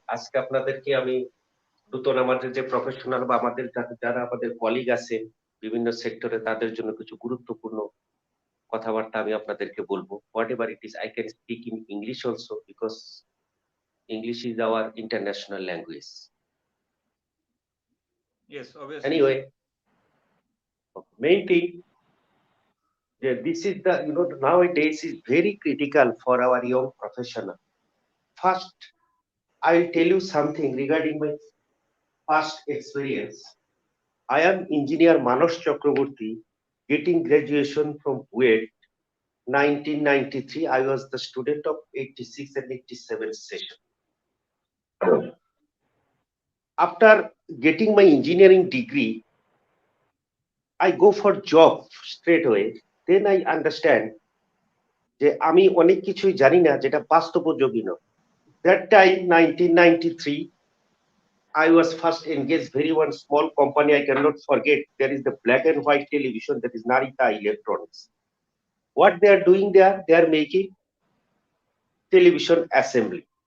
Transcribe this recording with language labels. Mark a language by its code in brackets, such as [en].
[bn] আজকে আপনাদেরকে আমি নতুন আমাদের যে প্রফেশনাল বা আমাদের যারা আমাদের কলিগ আছে বিভিন্ন সেক্টরে তাদের জন্য কিছু গুরুত্বপূর্ণ কথাবার্তা আমি আপনাদেরকে বলবো। [en] Whatever it is, I can speak in English also because English is our international language. Yes, obviously. Anyway, main thing, this is the nowadays is very critical for our young professional. First, I'll tell you something regarding my past experience. I am engineer Manash Chakraborti, getting graduation from BUET 1993. I was the student of 86 and 87 session. After getting my engineering degree, I go for job straight away. Then I understand [bn] যে আমি অনেক কিছুই জানি না যেটা বাস্তবোপযোগী নয়। [en] That time 1993 I was first engaged very one small company I cannot forget. There is the black and white television, that is Narita Electronics. What they are doing there, they are making television assembly.